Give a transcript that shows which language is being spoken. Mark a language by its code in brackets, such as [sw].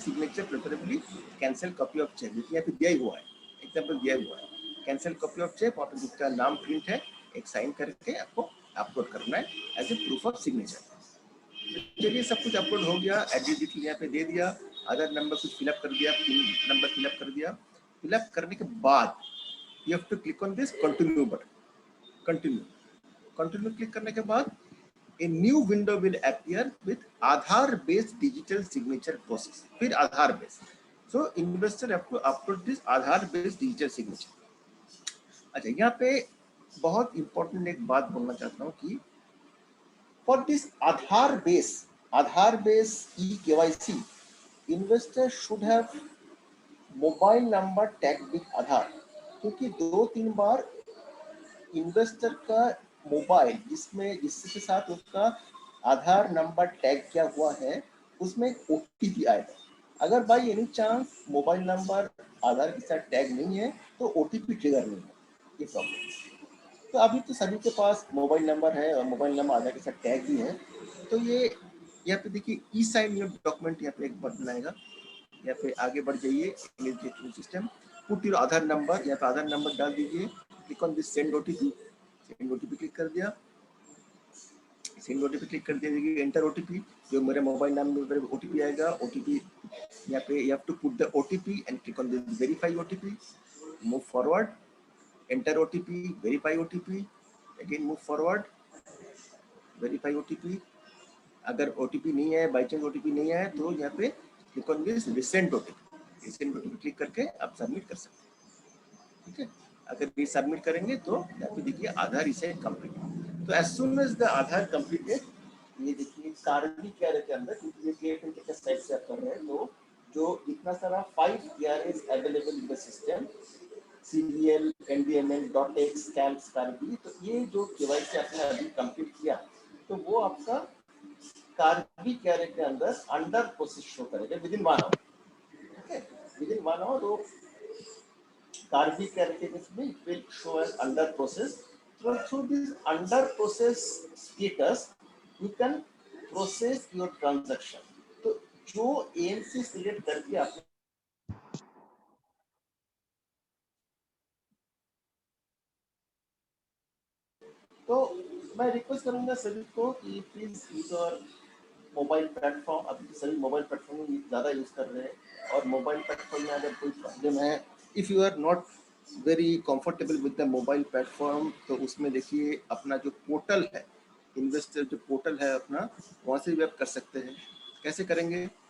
[hi] Signature preferably cancel copy of check, यहाँ पे दिया ही हुआ है, एग्जाम्पल दिया हुआ है, कैंसिल कॉपी ऑफ चेक, वहाँ पे जिसका नाम प्रिंट है एक साइन करके आपको अपलोड करना है as a proof of signature. चलिए सब कुछ अपलोड हो गया. एड्रेस डिटेल यहाँ पे दे दिया, आधार नंबर कुछ फिलअप कर दिया, पिन नंबर फिलअप कर दिया. फिलअप करने के बाद [en] You have to click on this continue button. [hi] Continue click करने के बाद [en] a new window will appear with Aadhaar based digital signature process. फिर Aadhaar based. So investor have to upload this Aadhaar based digital signature. [hi] अच्छा, यहाँ पे बहुत important एक बात बोलना चाहता हूँ कि [en] for this Aadhaar based eKYC, investor should have mobile number tagged with Aadhaar. [hi] क्योंकि 2-3 बार इन्वेस्टर का मोबाइल जिसके साथ उसका आधार नंबर टैग किया हुआ है उसमें एक OTP आएगा. अगर [en] by any chance [hi] mobile number आधार के साथ टैग नहीं है तो OTP ट्रिगर नहीं है. ये प्रॉब्लम. तो अभी तो सभी के पास मोबाइल नंबर है और मोबाइल नंबर आधार के साथ टैग भी है. तो ये यहाँ पे देखिए [en] e-sign your document, [hi] यहाँ पे एक बटन आएगा. यहाँ पे आगे बढ़ जाइए, [en] system put your Aadhaar number, [hi] यहाँ पे आधार नंबर डाल दीजिए. [en] Click on this send OTP. Send OTP [hi] click कर दिया. सेंड OTP क्लिक कर दीजिए. एंटर OTP, जो मेरे मोबाइल नंबर पर OTP आएगा. OTP यहाँ पे [en] you have to put the OTP and click on the verify OTP. Move forward. Enter OTP, verify OTP. Again move forward. Verify OTP. [hi] अगर OTP नहीं है, बाई चांस OTP नहीं है, तो यहाँ पे [en] click on this resend OTP. [hi] resend OTP click करके आप सबमिट कर सकते हैं. ठीक है. अगर ये सबमिट करेंगे तो यहाँ पे देखिए आधार इसे कंप्लीट. तो [en] as soon as the Aadhaar completed [hi] ये देखिए कार्बी कैर के अंदर, क्योंकि ये KFN के साइड से आप कर रहे हैं, तो जो इतना सारा 5 KRAs [en] available in the system, [hi] CVL, NDML, .x, CAMS, Karbi, तो ये जो KYC आपने अभी कंप्लीट किया, तो वो आपका कार्बी कैर के अंदर अंडर प्रोसेस शो करेगा [en] Within 1 hour. [hi] Okay, [en] with in 1 our [hi] वो कार्बी कैर के केस में [en] It will show as under process. So through this under process status, you can process your transaction. [hi] तो जो AMC select करके आप तो मैं रिक्वेस्ट करूंगा सभी को कि [en] Please use our mobile platform. [hi] अभी तो सभी मोबाइल प्लेटफॉर्म ज़्यादा यूज कर रहे हैं, और मोबाइल प्लेटफॉर्म में अगर कोई प्रॉब्लम है, [en] if you are not very comfortable with the mobile platform, [hi] तो उसमें देखिए अपना जो पोर्टल है, इन्वेस्टर जो पोर्टल है अपना, वहाँ से भी आप कर सकते हैं। कैसे करेंगे?